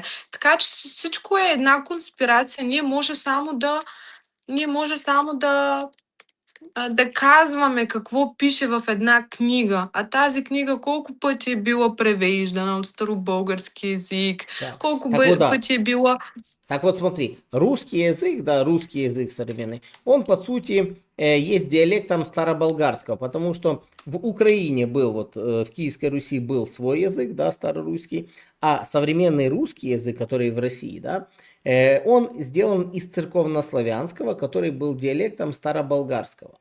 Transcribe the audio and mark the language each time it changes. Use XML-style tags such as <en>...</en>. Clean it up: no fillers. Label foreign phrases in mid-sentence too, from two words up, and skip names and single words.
<bg>Така че всичко е една конспирация. Ние може само да казваме какво пише в една книга, а тази книга колко пъти е била превеждана от старобългарски език, Да. колко</bg> <ru>Так вот,</ru> <bg>да. пъти е била...</bg> <ru>Так вот, смотри, русский язык, да, русский язык современный, он, по сути, есть диалектом староболгарского, потому что в Украине был, вот в Киевской Руси был свой язык, да, старорусский, а современный русский язык, который в России, да, он сделан из церковнославянского, который был диалектом староболгарского.</ru>